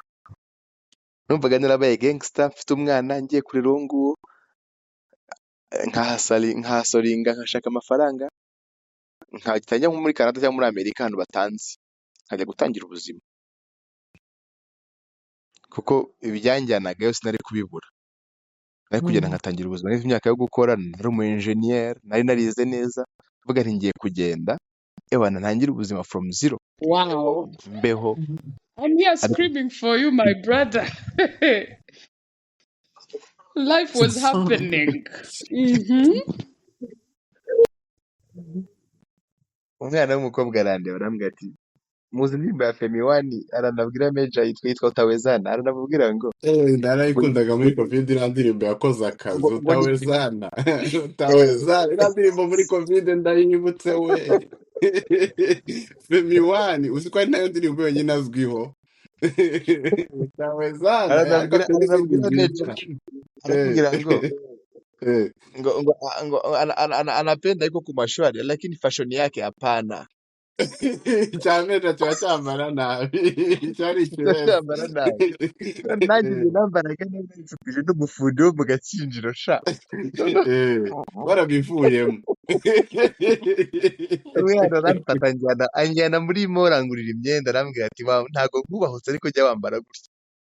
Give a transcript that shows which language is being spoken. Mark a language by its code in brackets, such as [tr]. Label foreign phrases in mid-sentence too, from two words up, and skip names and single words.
[rw] Numvaga narabaye gangster, mfite umwana ngiye kurera uwo nguwo, nkahasoringa, nkashaka amafaranga, nkajya nko muri Canada cyangwa muri Amerika, ahantu batanzi, nkajya gutangira ubuzima, kuko ibyanjyanaga yose nari kubibura. Nari kugenda nkatangira ubuzima, nari imyaka yo gukora, nari umu engineer, nari narize neza, mvuga nti ngiye kugenda ntangire ubuzima [en] from zero. Wow. [rw] Mbeho. [en] I'm here screaming for you, my brother. Life was happening. [rw] Umwana w'umukobwa arandeba, arambwira ati, muzi indirimbo ya Femi One, aranabwira Major yitwa Utawezana, aranabwira ngo narayikundaga muri covid, iriya ndirimbo yakoze akazi, Utawezana. Utawezana, iriya ndirimbo muri covid ndayibutse we. Femi One, uzi ko ari nayo ndirimbo yonyine azwiho. Utawezana, aranabwira Major, arakubwira ngo [sw] anapenda iko kumashwari, lakini fashion yake hapana. [rw] Cyamera cyambara nabi, cyari cyambara nabi. Nanjye nambaraga neza, nsubije n'umufundi wo mu Gakinjiro sha. Warabivuyemo. Umwana aramfata anjyana muri mall angurira imyenda, arambwira ati ntago nkubahutse ariko jya wambara gutya.